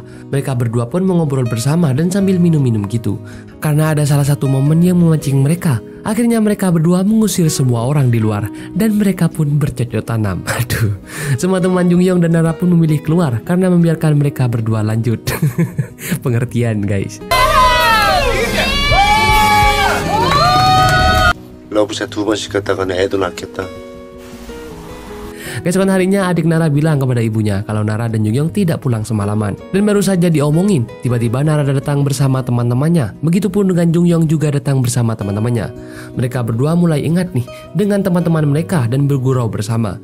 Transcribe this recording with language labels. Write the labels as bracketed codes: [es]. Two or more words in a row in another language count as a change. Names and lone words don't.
[id] Mereka berdua pun mengobrol bersama dan sambil minum-minum gitu. Karena ada salah satu momen yang memancing mereka. Akhirnya mereka berdua mengusir semua orang di luar dan mereka pun bercocok tanam. Aduh, semua teman Jungyong dan Nara pun memilih keluar karena membiarkan mereka berdua lanjut. Pengertian, guys. [ko] 러브샷 2번씩 갔다가는 애도 낳겠다. [id] Keesokan harinya adik Nara bilang kepada ibunya kalau Nara dan Jungyong tidak pulang semalaman. Dan baru saja diomongin, tiba-tiba Nara datang bersama teman-temannya. Begitupun dengan Jungyong juga datang bersama teman-temannya. Mereka berdua mulai ingat nih dengan teman-teman mereka dan bergurau bersama.